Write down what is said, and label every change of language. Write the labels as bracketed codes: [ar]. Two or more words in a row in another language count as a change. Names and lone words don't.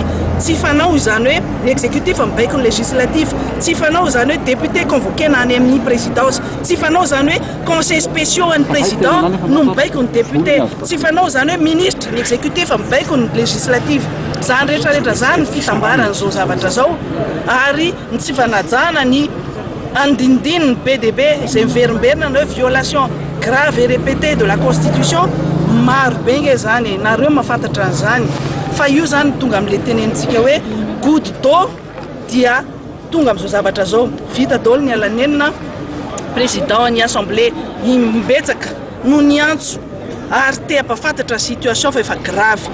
[mg] Tsy fanao izany hoe exécutif mibaiko ny législatif, tsy fanao izany hoe [fr] député convoqué [mg] na any amin'ny présidence, tsy fanao izany hoe [fr] conseil spéciaux [mg] an'ny président no mibaiko ny député, tsy fanao izany hoe ministre ny exécutif mibaiko ny législatif. Zany rehetrarehetra zany fitambaran'izao zavatra zao ary ny tsy fanajana ny andindiny ny PDB izay miverimberina hoe [fr] violation grave et répétée de la constitution. [mg] Maro be nge zany, nareo mahafantatra an'izany fa io zany tonga amin'le tenenitsika hoe [fr] goutte d'eau [mg] dia tonga amin'izao zavatra zao. Vita daholo ny alanenina président ny assemblée mimbetsaka no niantso ary te ampafantatra situation fa efa grave.